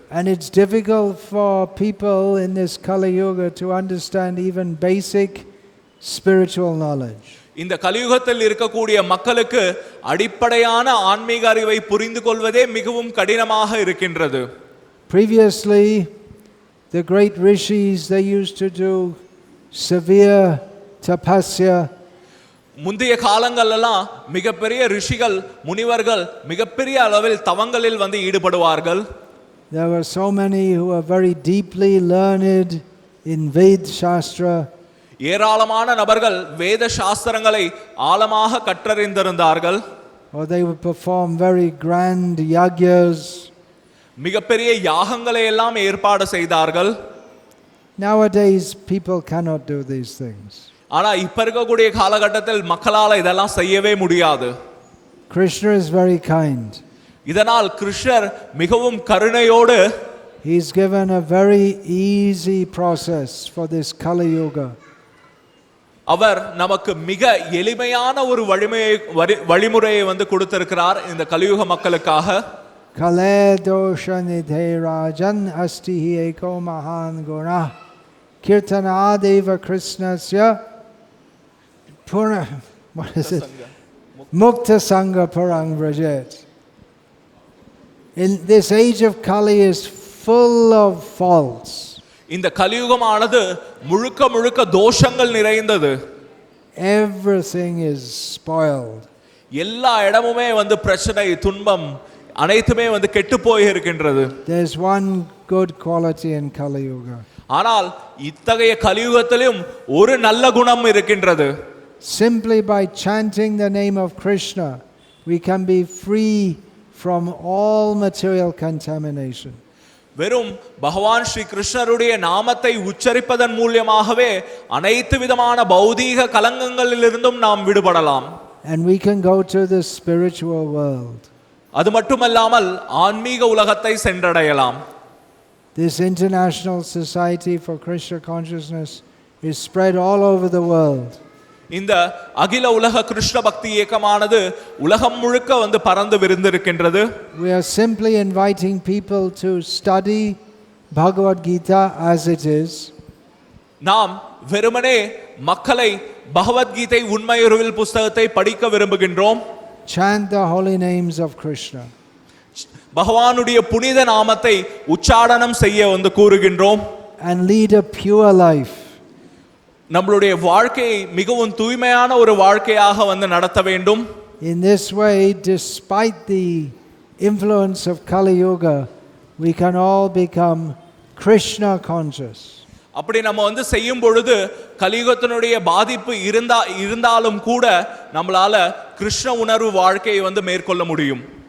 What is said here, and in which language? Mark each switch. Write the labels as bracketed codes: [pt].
[en] And it's difficult for people in this Kali Yuga to understand even basic spiritual knowledge. [ta] இந்த கலியுகத்தில் இருக்கக்கூடிய மக்களுக்கு அடிப்படையான ஆன்மீக அறிவை புரிந்து கொள்வதே மிகவும் கடினமாக இருக்கின்றது. [en] Previously, the great rishis, they used to do severe tapasya. [ta] முந்தைய காலங்களெல்லாம் மிகப்பெரிய ரிஷிகள், முனிவர்கள் மிகப்பெரிய அளவில் தவங்களில் வந்து ஈடுபடுவார்கள். [en] There were so many who were very deeply learned in Ved Shastra. [ta] ஏராளமான நபர்கள் வேத சாஸ்திரங்களை ஆழமாக கற்றறிந்திருந்தார்கள். [en] Or they would perform very grand yagyas. [ta] மிகப்பெரிய யாகங்களை எல்லாம் ஏற்பாடு செய்தார்கள். [en] Nowadays people cannot do these things. [ta] ஆனா இப்ப இருக்கக்கூடிய காலகட்டத்தில் மக்களால இதெல்லாம் செய்யவே முடியாது. [en] Krishna is very kind. [ta] இதனால் கிருஷ்ணர் மிகவும் கருணையோடு [en] He's given a very easy process for this Kali Yuga. [ta] அவர் நமக்கு மிக எளிமையான ஒரு வழிமுறையை வந்து கொடுத்திருக்கிறார் இந்த கலியுக மக்களுக்காக. [sa] Kale dosha nidhe rajan asti hi eko mahan guna kirtanadeva krishnasya purna, [en] what is it? [sa] Mukta sangha parang vrajet. [en] In this age of Kali is full of faults. [ta] இந்த கலியுகமானது முழுக்க தோஷங்கள் நிறைந்தது. [en] Everything is spoiled. [ta] எல்லா இடமுமே வந்து பிரச்சனை, துன்பம் அனைத்துமே வந்து கெட்டு போய் இருக்கின்றது. [en] There's one good quality in Kali Yuga. [ta] ஆனால் இத்தகைய கலியுகத்திலும் ஒரு நல்ல குணம் இருக்கின்றது. [en] Simply by chanting the name of Krishna, we can be free from all material contamination. [ta] வெறும் பகவான் ஸ்ரீ கிருஷ்ணருடைய நாமத்தை உச்சரிப்பதன் மூலமாகவே அனைத்து விதமான பௌதீக கலங்கங்களிலிருந்தும் நாம் விடுபடலாம். [en] And we can go to the spiritual world. [ta] அது மட்டுமல்லாமல் ஆன்மீக உலகத்தை சென்றடையலாம். [en] This international society for Krishna consciousness is spread all over the world. [ta] இந்த அகில உலக கிருஷ்ண பக்தி இயக்கமானது உலகம் முழுக்க வந்து பறந்து விரிந்திருக்கின்றது. [en] We are simply inviting people to study Bhagavad Gita as it is. [ta] நாம் வெறுமனே மக்களை பகவத்கீதை உண்மையுருவில் புஸ்தகத்தை படிக்க விரும்புகின்றோம். [en] Chant the holy names of Krishna. [ta] பகவானுடைய புனித நாமத்தை உச்சாரணம் செய்ய வந்து கூறுகின்றோம். [en] And lead a pure life. [ta] நம்மளுடைய வாழ்க்கையை மிகவும் தூய்மையான ஒரு வாழ்க்கையாக வந்து நடத்த வேண்டும். [en] In this way, despite the influence of Kali Yuga, we can all become Krishna conscious. [ta] அப்படி நம்ம வந்து செய்யும் பொழுது கலியுகத்தினுடைய பாதிப்பு இருந்தாலும் கூட நம்மளால கிருஷ்ண உணர்வு வாழ்க்கையை வந்து மேற்கொள்ள முடியும்.